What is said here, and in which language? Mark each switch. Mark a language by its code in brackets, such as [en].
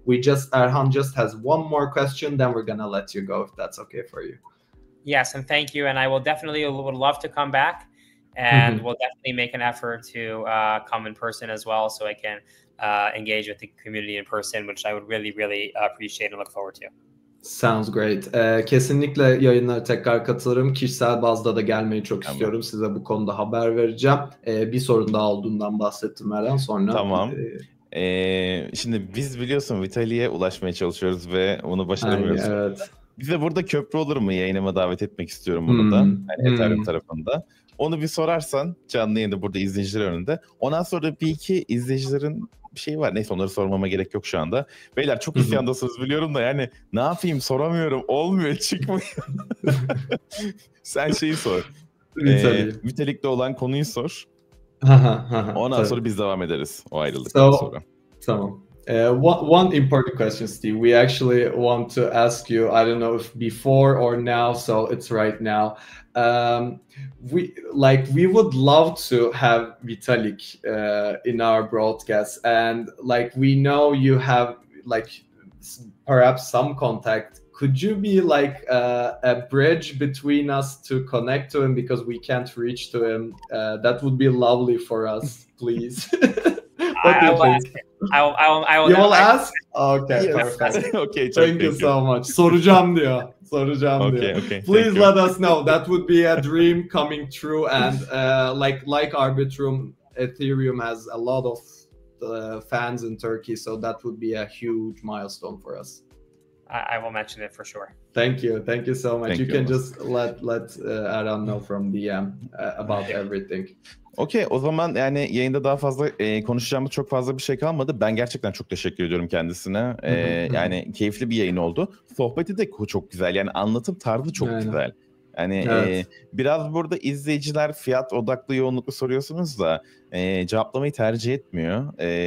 [en] Erhan just has one more question, then we're gonna let you go if that's okay for you. Yes, and thank you. And I would love to come back, and we'll definitely make an effort to come in person as well, so I can engage with the community in person, which I would really, really appreciate and look forward to. Sounds great. [tr] Kesinlikle yayınlara tekrar katılırım. Kişisel bazda da gelmeyi çok istiyorum. Size bu konuda haber vereceğim. Bir sorun daha olduğundan bahsettim Erhan. Sonra. Tamam. Şimdi biz biliyorsun Vitali'ye ulaşmaya çalışıyoruz ve onu başaramıyoruz. Aynen, evet. Bize burada köprü olur mu? Yayınıma davet etmek istiyorum bunu da. Yani Ethereum tarafında. Onu bir sorarsan canlı yayında burada izleyiciler önünde. Ondan sonra bir iki izleyicilerin bir şey var. Neyse onları sormama gerek yok şu anda. Beyler çok isyandasınız biliyorum da yani ne yapayım soramıyorum. Olmuyor, çıkmıyor. Sen şeyi sor. Vitalik'te olan konuyu sor. Ondan sonra biz devam ederiz o ayrılıktan sonra. Tamam. [en] One important question, Steve. We actually want to ask you, I don't know if before or now, so it's right now. We would love to have Vitalik in our broadcast, and we know you have perhaps some contact. Could you be a bridge between us to connect to him, because we can't reach to him? That would be lovely for us, please. I will ask. I will. You will ask? Okay, yes. Perfect. Okay, thank you so much. [tr] Soracağım diyor. [en] Okay, please let us know. That would be a dream coming true. And like Arbitrum, Ethereum has a lot of fans in Turkey, so that would be a huge milestone for us. I will mention it for sure. Thank you so much. You can just let Erhan know from DM about everything. [tr] Okey, o zaman yani yayında daha fazla konuşacağımız çok fazla bir şey kalmadı. Ben gerçekten çok teşekkür ediyorum kendisine. Yani keyifli bir yayın oldu. Sohbeti de çok güzel. Yani anlatım tarzı çok güzel. Yani biraz burada izleyiciler fiyat odaklı yoğunluklu soruyorsunuz da cevaplamayı tercih etmiyor.